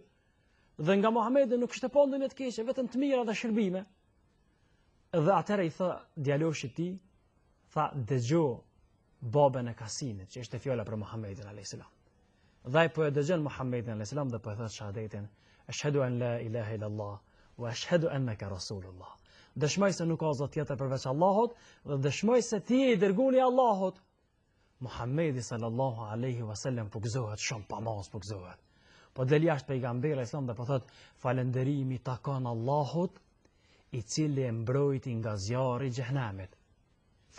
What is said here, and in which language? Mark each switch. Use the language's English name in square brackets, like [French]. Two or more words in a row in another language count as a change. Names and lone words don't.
[Albanian] Dhe nga Muhamedi nuk kishte pa ndonjë të keqe, vetëm të mira dhe shërbime. Dhe atëherë i tha djaloshit i tij, tha dëgjoj babën e Kasinit, që ishte fjala për Muhamedin [Arabic] عليه السلام. [Albanian] Dhe ai po e dëgjon Muhamedin [Arabic] عليه السلام [Albanian] dhe po e thot shahadetin, [Arabic] أشهد أن لا إله إلا الله وأشهد أنك رسول الله. [Albanian] Dëshmoj se nuk ka zot tjetër përveç Allahut dhe dëshmoj se ti je i dërguari i Allahut. Muhamedi [Arabic] صلى الله عليه وسلم [Albanian] po gëzohet shumë, pa mos po gëzohet. Po del jashtë pejgamberi sa dhe po thot falënderimi takon Allahut, i cili e mbrojti nga zjarri i xhehenamit.